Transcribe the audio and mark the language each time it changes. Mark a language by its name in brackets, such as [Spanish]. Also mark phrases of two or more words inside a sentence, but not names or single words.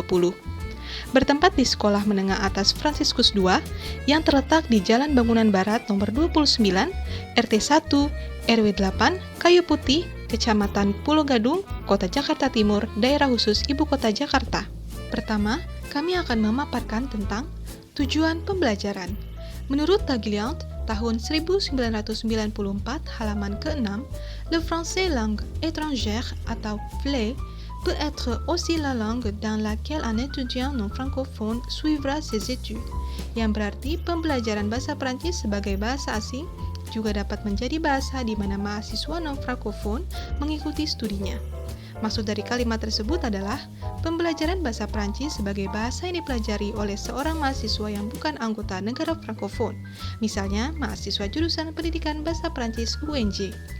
[Indonesian] Bertempat di Sekolah Menengah Atas Fransiskus II yang terletak di Jalan Bangunan Barat nomor 29, RT 1, RW 8, Kayu Putih, Kecamatan Pulau Gadung, Kota Jakarta Timur, Daerah Khusus Ibu Kota Jakarta. Pertama, kami akan memaparkan tentang tujuan pembelajaran. Menurut Tagliant, tahun 1994, halaman ke-6, [French] le français langue étrangère atau FLE peut être aussi la langue dans laquelle un étudiant non francophone suivra ses études, [Indonesian] yang berarti pembelajaran bahasa Prancis sebagai bahasa asing juga dapat menjadi bahasa di mana mahasiswa non frankofon mengikuti studinya. Maksud dari kalimat tersebut adalah pembelajaran bahasa Prancis sebagai bahasa yang dipelajari oleh seorang mahasiswa yang bukan anggota negara frankofon, misalnya mahasiswa jurusan pendidikan bahasa Prancis UNJ.